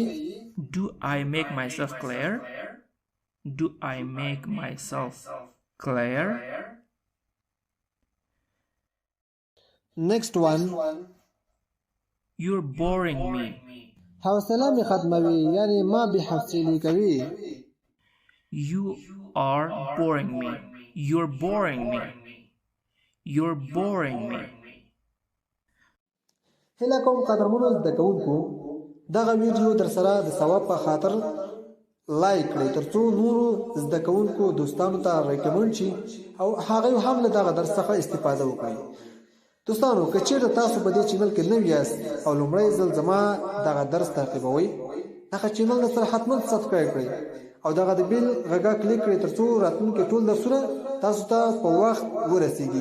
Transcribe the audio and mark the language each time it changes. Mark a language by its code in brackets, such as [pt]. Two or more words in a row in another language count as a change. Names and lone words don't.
[en] Do I make myself clear? Do I make myself clear? Next one. You're boring me. [ps] حوصله مې ختموي، یعنې ما بې حوصلې کوي. [en] You are boring me. You're boring me. You're boring me. [ps] هیله کوم قدرمنو زده کوونکو دغه ویډیو در سره د ثواب په خاطر لایک کړئ ترڅو نورو زده کوونکو دوستانو ته ریکمند شي او هغوی هم له دغه درس څخه استفاده وکړي. دوستانو که چیرته تاسو په دې چینل کې نوي یاست او لومړی ځل زما دغه درس تعقیبوئ، دغه چینل در سره حتما سبسکرایب کړئ او دغه د بیل غږه کلیک کړئ ترڅو راتلونکي ټول درسونه تاسو ته په وخت ورسیږي.